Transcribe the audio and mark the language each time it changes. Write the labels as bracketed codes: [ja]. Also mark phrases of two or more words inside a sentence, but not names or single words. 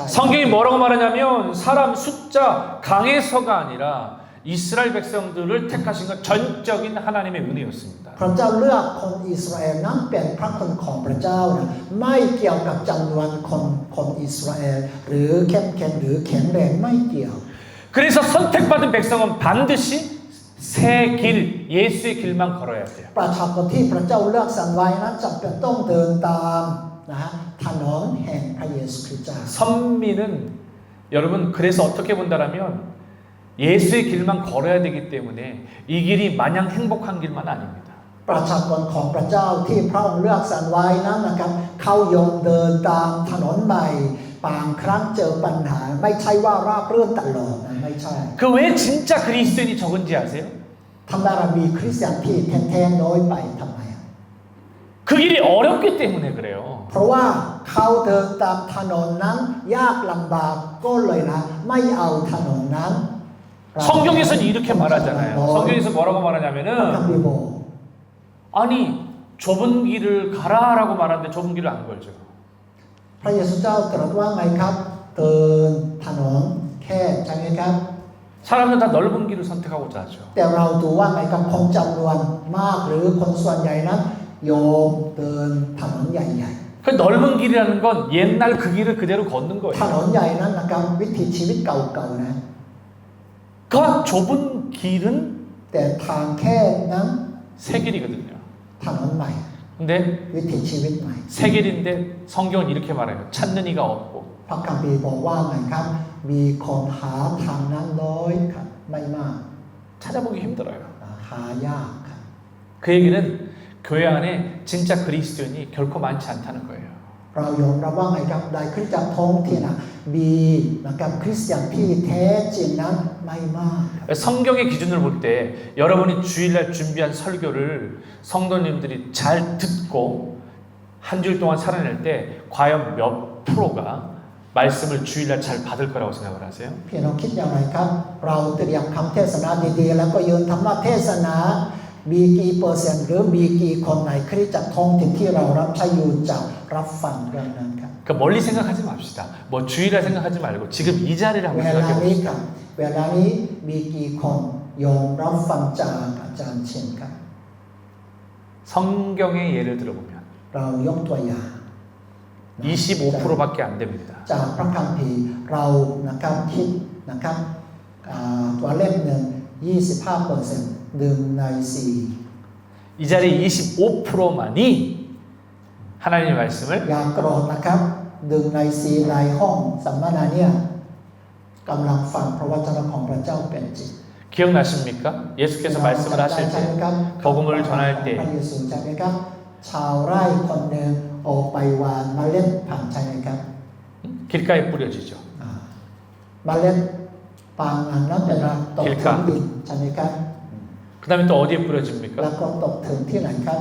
[ko] 성경이 뭐라고 말하냐면 사람 숫자 강해서가 아니라 이스라엘 백성들을 택하신 건 전적인 하나님의 은혜였습니다. [th] พระเจ้าเลือกคนอิสราเอลนั้นเป็นพระคุณของพระเจ้านะไม่เกี่ยวกับจำนวนคนอิสราเอลหรือเข้มแข็งหรือแข็งแรงไม่เกี่ยว [ko] 그래서 선택받은 백성은 반드시 새 길, 예수의 길만 걸어야 돼요. [th] ประชากรที่พระเจ้าเลือกสรรไว้นั้นจำเป็นต้องเดินตามนะฮะถนนแห่งพระเยซูคริสต์เจ้า [ko] 선민은 여러분 그래서 어떻게 본다라면 예수의 길만 걸어야 되기 때문에 이 길이 마냥 행복한 길만 아닙니다. [th] ประชากรของพระเจ้าที่พระองค์เลือกสรรไว้นั้นนะครับเขายอมเดินตามถนนใหม่บางครั้งเจอปัญหาไม่ใช่ว่าราบรื่นตลอดนะไม่ใช่ [ko] 그 왜 진짜 그리스도인이 적은지 아세요? [th] ทำไมเรามีคริสเตียนที่แท้ๆน้อยไปทำไม [ko] 그 길이 어렵기 때문에 그래요. [th] เพราะว่าเขาเดินตามถนนนั้นยากลำบากก็เลยนะไม่เอาถนนนั้น [ko] 성경에서는 이렇게 말하잖아요. 성경에서 뭐라고 [th] พระคัม [ko] 말하냐면은 [th] ภีร์บอก [ko] 아니 좁은 길을 가라라고 말하는데 좁은 길을 안 걸죠. [th] พระเยซูเจ้าตรัสว่าไงครับเดินถนนแคบใช่ไหมครับ [ko] 사람은 다 넓은 길을 선택하고자 하죠. [th] แต่เราดูว่าไงกับคนจำนวนมากหรือคนส่วนใหญ่นั้นโยมเดินถนนใหญ่ [ko] 그 넓은 길이라는 건 옛날 그 길을 그대로 걷는 [th] ๆ ถ [ko] 거예요. [th] นนใหญ่นั้นนะครับวิถีชีวิตเก่าๆนะ [ko] 그 좁은 길은 [th] แต่ทางแคบนั้น [ko] 새 길이거든요. [th] ถนนใหม่ [ko] 근데 [th] วิถีชีวิตใหม่ [ko] 새 길인데 성경은 이렇게 말해요. 찾는 이가 없고 [th] พระคัมภีร์บอกว่าไงครับมีคนหาทางนั้นน้อยครับไม่มาก [ko] 찾아보기 힘들어요. [th] หายากครับ [ko] 그 얘기는 교회 안에 진짜 그리스도인이 결코 많지 않다는 거예요. [th] เรายอมรับว่าไงครับในคริสตจักรท้องถิ่นมีนะครับคริสเตียนที่แท้จริงนั้นไม่มาก [ko] 성경의 기준을 볼 때 여러분이 주일날 준비한 설교를 성도님들이 잘 듣고 한 주일 동안 살아낼 때 과연 몇 프로가 말씀을 주일날 잘 받을 거라고 생각을 하세요? [th] พี่น้องคิดอย่างไรครับเราเตรียมคำเทศนาดีๆแล้วก็ยืนธรรมเทศนามีกี่เปอร์เซ็นต์หรือมีกี่คนในคริสตจักรท้องถิ่นที่เรารับใช้อยู่จะรับฟังเรื่องนั้นครับ [ko] 그러니까 멀리 생각하지 맙시다. 뭐 주일날 생각하지 말고 지금 이 자리를 [th] เว [ko] 한번 [th] ลา [ko] 생각해 [th] นี้ [ko] 봅시다. [th] ครับเวลานี้มีกี่คนยอมรับฟังจากอาจารย์เช่นครับ [ko] 성경의 예를 들어보면 [th] เรายกตัวอย่าง [ko] 25%밖에 안 됩니다. [th] จากพระคัมภีร์เรานะครับคิดนะครับตัวเลขหนึ่ง 25% 1 ใน 4 [ko] 이 자리 25%만이 하나님의 말씀을 [th] อย่าโกรธนะครับดึงในซีในห้องสัมมนาเนี่ยกำลังฟังพระวจนะของพระเจ้าเป็นจริง [ko] 기억나십니까? 예수께서 말씀을 하실 [th] ใช่ไหม [ko] 때 [th] ครับ [ko] 복음을 전할 [th] พระ [ko] 때 [th] เยซูใช่ไหมครับชาวไร่คนหนึ่งออกไปหวานเมล็ดผักใช่ไหมครับ [ko] 길가에 뿌려지죠. [th] เมล็ดปางอันนั้นเป็นตกถึงดินใช่ไหมครับ [ko] 그 다음에 또 어디에 [th] แล้ว [ko] 뿌려집니까? [th] ก็ตกถึงที่ไหนครับ